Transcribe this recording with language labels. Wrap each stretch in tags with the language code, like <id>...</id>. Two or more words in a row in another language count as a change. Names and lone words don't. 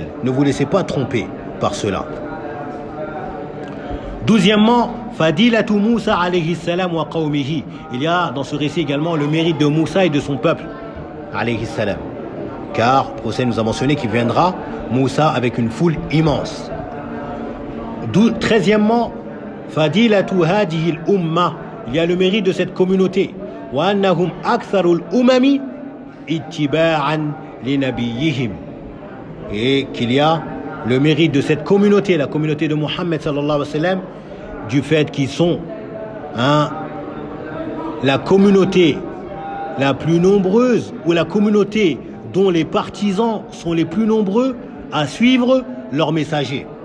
<fr>Ne vous laissez pas tromper par cela. 12e,</fr> <ar>فضيلة موسى عليه السلام وقومه.</ar> <fr>Il y a dans ce récit également le mérite de Moussa et de son peuple</fr> <ar>عليه السلام.</ar> <fr>Car le prophète nous a mentionné qu'il viendra Moussa avec une foule immense.</fr> <ar>13e, فضيلة هذه الأمة.</ar> <fr>Il y a le mérite de cette communauté.</fr> <ar>وأنهم أكثر الأمم اتباعا لنبيهم.</ar> <fr>Et qu'il y a le mérite de cette communauté, la communauté de Mohammed</fr> <ar>صلى الله عليه وسلم,</ar> <fr>du fait qu'ils sont la communauté la plus nombreuse ou la communauté dont les partisans sont les plus nombreux à suivre leurs messagers.</fr>